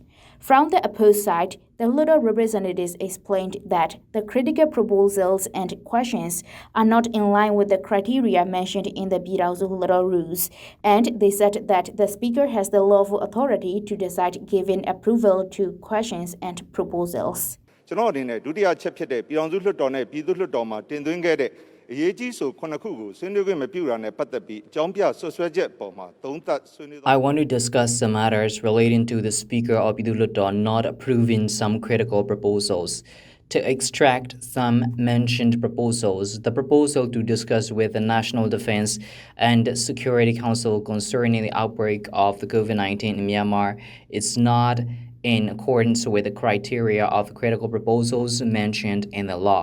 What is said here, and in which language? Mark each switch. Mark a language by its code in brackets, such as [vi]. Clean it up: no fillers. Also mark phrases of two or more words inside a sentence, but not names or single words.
[en] From the opposed side, the Hluttaw representatives explained that the critical proposals and questions are not in line with the criteria mentioned in the Pyithu Hluttaw rules, and they said that the Speaker has the lawful authority to decide giving approval to questions and proposals. [my] ကျွန်တော်အနေနဲ့ဒုတိယချက်ဖြစ်တဲ့ပြည်ထောင်စုလွှတ်တော်နဲ့ပြည်သူ့လွှတ်တော်မှာတင်သွင်းခဲ့တဲ့အရေးကြီးဆို9ခုကိုဆွေးနွေးခွင့်မပြုတာနဲ့ပတ်သက်ပြီးအကြောင်းပြဆွဆွဲချက်ပေါ်မှာသုံးသပ်ဆွေးနွေး [en] I want to discuss some matters relating to the Speaker of Pyithu Hluttaw not approving some critical proposals. To extract some mentioned proposals, the proposal to discuss with the National Defense and Security Council concerning the outbreak of the COVID-19 in Myanmar is not in accordance with the criteria of critical proposals mentioned in the law.